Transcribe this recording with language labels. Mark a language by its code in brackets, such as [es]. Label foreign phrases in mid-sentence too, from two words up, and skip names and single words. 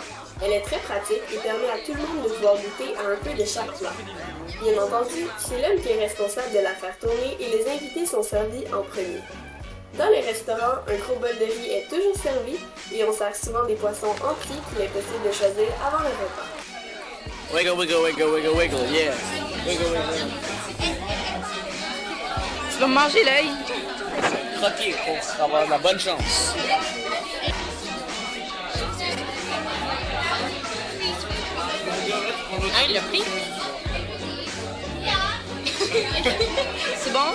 [fr] Elle est très pratique et permet à tout le monde de pouvoir goûter à un peu de chaque plat. Bien entendu, c'est l'homme qui est responsable de la faire tourner et les invités sont servis en premier. Dans les restaurants, un gros bol de riz est toujours servi et on sert souvent des poissons entiers qu'il est possible de choisir avant le repas. [en] Wiggle, wiggle, wiggle, wiggle, wiggle, yeah. Wiggle, wiggle. [fr] Tu vas me manger l'œil? Croquer pour avoir de la bonne chance. Hein, le prix? C'est bon?